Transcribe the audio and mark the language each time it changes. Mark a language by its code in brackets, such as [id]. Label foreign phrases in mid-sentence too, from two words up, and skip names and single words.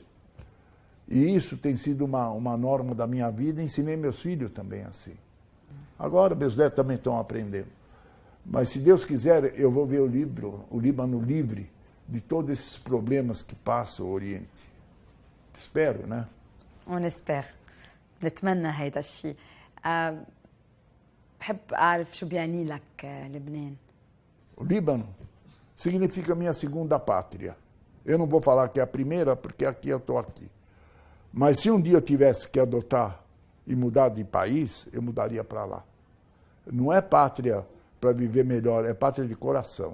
[pt] E isso tem sido uma norma da minha vida, ensinei meus filhos também assim. Agora meus netos também estão aprendendo. Mas se Deus quiser, eu vou ver o Líbano livre de todos esses problemas que passa o Oriente. Espero, né? [ar] ونسبر نتمنى هيدا الشيء. بحب أعرف شو بيعني لك لبنان. [pt] O Líbano significa minha segunda pátria. Eu não vou falar que é a primeira, porque aqui eu estou aqui. Mas se um dia eu tivesse que adotar e mudar de país, eu mudaria para lá. Não é pátria para viver melhor, é pátria de coração.